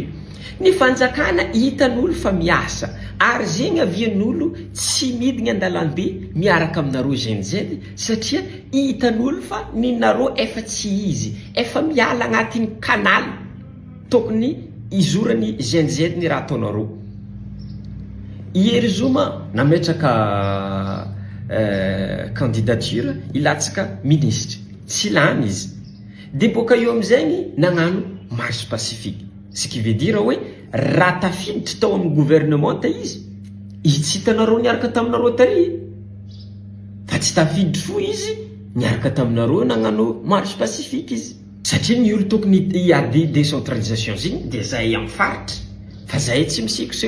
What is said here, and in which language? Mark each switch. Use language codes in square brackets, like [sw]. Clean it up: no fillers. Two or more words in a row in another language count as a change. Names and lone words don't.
[mg] Ny fanjakana hitan'olo fa miasa ary zegny avian'olo tsy midigny an-dalambe miaraka aminareo GNZ satria hitan'olo fa ninareo efa tsy izy efa miala agnatin'ny canal tokony izorany GNZ ny raha ataonareo. Iery Zuma nametraka candidature ilatsaka ministre tsy lany izy de boka eo amizegny nagnano [fr] marche pacifique ce qui veut dire [mg] hoe raha tafiditra tao amin'ny gouvernement izy tsy hitanareo niaraka taminareo tary fa tsy tafiditra fo izy niaraka taminareo nagnano [fr] marche pacifique [mg] izy satria ny olo tokony hiady décentralisation zegny de zahay amin'ny faritra fa zahay tsy misikoseko